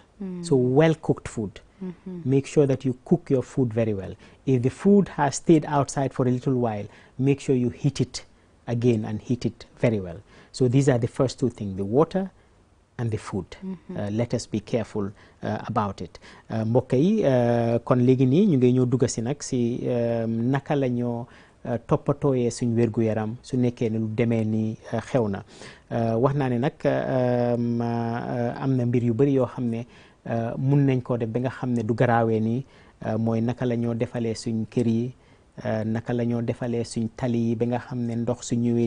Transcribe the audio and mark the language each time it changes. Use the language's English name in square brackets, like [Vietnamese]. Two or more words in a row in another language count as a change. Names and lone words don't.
[English] So well cooked food. Make sure that you cook your food very well. If the food has stayed outside for a little while, make sure you heat it again and heat it very well. So these are the first two things, the water and the food. Let us be careful about it. [Wolof] Mbokk yi kon léegi nii ñu ngi ñëw dugg si nag si naka la ñoo toppatooyee suñ wérgu yaram su nekkee ne lu demee ni xew na. Wax naa ne nag am na mbir yu bari yoo xam ne mun nañ koo def ba nga xam ne du garaawee nii, mooy naka la ñoo defalee suñ kër yi, naka la ñoo defalee suñ tali yi ba nga xam ne ndox su ñëwee